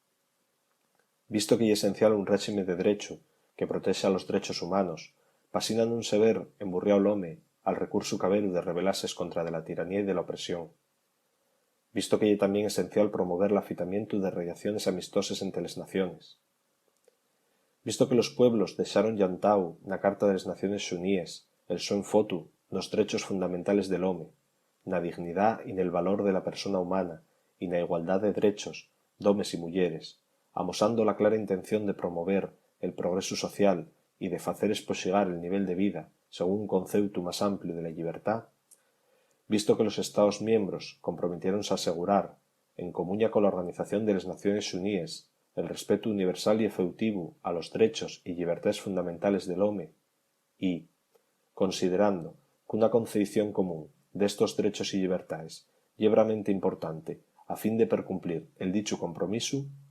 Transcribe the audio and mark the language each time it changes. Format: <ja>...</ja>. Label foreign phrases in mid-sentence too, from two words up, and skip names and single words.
<ast>Visto que é esencial un réxime de derecho que protexa los derechos humanos, pasina nun se ver emburriao l'home al recurso caberu de rebelarse contra de la tiranía y de la opresión. Visto que é también esencial promover l'afitamientu de relaciones amistoses entre les naciones. Visto que los pueblos deixaron llantau na Carta de les Naciones Xuníes el so enfotu nos derechos fundamentales del home, na dignidad y nel valor de la persona humana y na igualdad de derechos d'homes y mulleres, amosando la clara intención de promover el progreso social y de facer espoxigar el nivel de vida según un conceutu más amplio de la llibertad, visto que los Estados miembros comprometieronse a asegurar, en comuña con la Organización de les Naciones Xuníes, el respeto universal y efectivu a los derechos y llibertades fundamentales del home, y, considerando que una concepción común d'estos derechos y llibertades ye bramente importante a fin de percumplir el dichu compromisu,</ast>